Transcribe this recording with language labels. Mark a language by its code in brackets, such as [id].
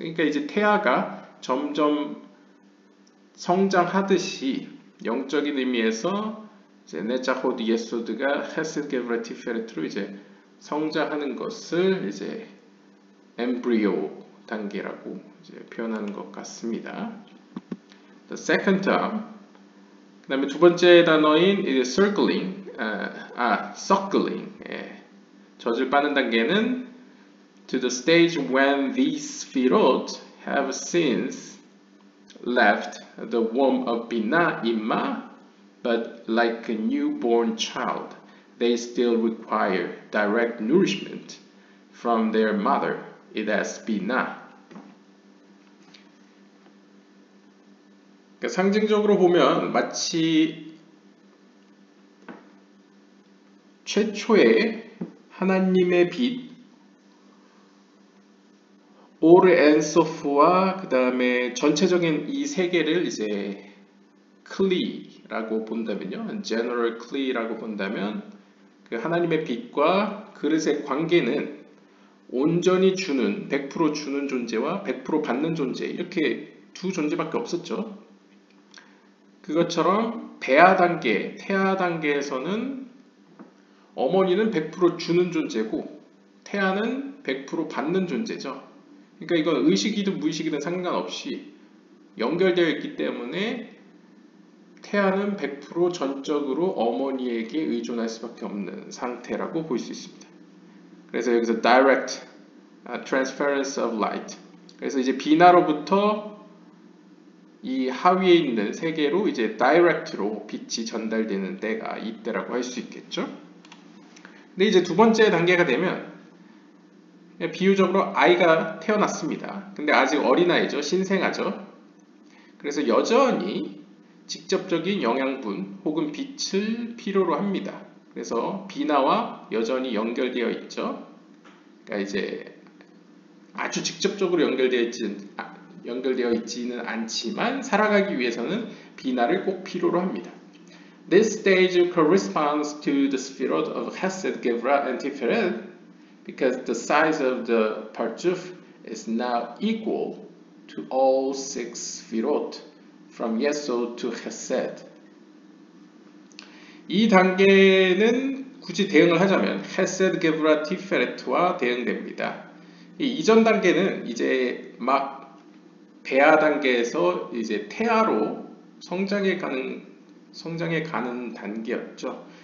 [ko] 그러니까 이제 태아가 점점 성장하듯이 영적인 의미에서 이제 네짜호드 예소드가 헤세드 게브라 티페레트로 이제 성장하는 것을 이제 엠브리오 단계라고 이제 표현하는 것 같습니다. [en] The second term. [ko] 그 다음에 두 번째 단어인 이제 circling, suckling. 젖을 빠는 단계는 [en] to the stage when these sphirot have since left the womb of Bina Imma, but like a newborn child, they still require direct nourishment from their mother, it has Bina. [ko] 그러니까 상징적으로 보면 마치 최초의 하나님의 빛 오르 엔소프와 그 다음에 전체적인 이 세계를 이제 클리라고 본다면요, general 클리라고 본다면 그 하나님의 빛과 그릇의 관계는 온전히 주는 100% 주는 존재와 100% 받는 존재 이렇게 두 존재밖에 없었죠. 그것처럼 배아 단계, 태아 단계에서는 어머니는 100% 주는 존재고 태아는 100% 받는 존재죠. 그러니까 이건 의식이든 무의식이든 상관없이 연결되어 있기 때문에 태아는 100% 전적으로 어머니에게 의존할 수밖에 없는 상태라고 볼 수 있습니다. 그래서 여기서 [en] direct transference of light. [ko] 그래서 이제 비나로부터 이 하위에 있는 세계로 이제 direct로 빛이 전달되는 때가 이때라고 할 수 있겠죠. 근데 이제 두 번째 단계가 되면 비유적으로 아이가 태어났습니다. 근데 아직 어린아이죠. 신생아죠. 그래서 여전히 직접적인 영양분 혹은 빛을 필요로 합니다. 그래서 비나와 여전히 연결되어 있죠. 그러니까 이제 아주 직접적으로 연결되어 있지는 않지만 살아가기 위해서는 비나를 꼭 필요로 합니다. [en] This stage corresponds to the sphirot of Hesed, Gevra, and Tiferet because the size of the parjuf is now equal to all six sphirot from Yesod to Hesed. [ko] 이 단계는 굳이 대응을 하자면 Hesed, Gevra, Tiferet와 대응됩니다. 이 이전 단계는 이제 막 배아 단계에서 이제 태아로 성장해 가는 단계였죠.